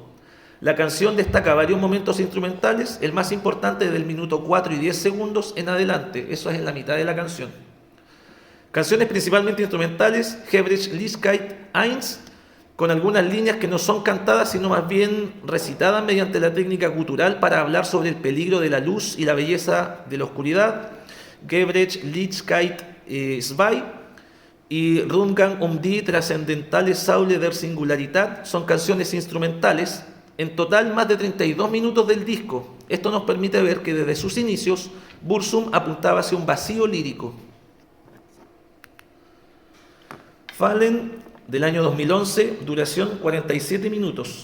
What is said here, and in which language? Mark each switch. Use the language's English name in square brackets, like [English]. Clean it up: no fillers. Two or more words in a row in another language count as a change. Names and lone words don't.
[Spanish] La canción destaca varios momentos instrumentales, el más importante del minuto 4 y 10 segundos en adelante, eso es en la mitad de la canción. Canciones principalmente instrumentales, Hebräisch-Liedkeit 1, con algunas líneas que no son cantadas, sino más bien recitadas mediante la técnica gutural para hablar sobre el peligro de la luz y la belleza de la oscuridad, Hebräisch-Liedkeit 2, y Rundgang die Transzendentale Säule der Singularität, son canciones instrumentales. En total, más de 32 minutos del disco. Esto nos permite ver que desde sus inicios, Burzum apuntaba hacia un vacío lírico. Fallen, del año 2011, duración 47 minutos.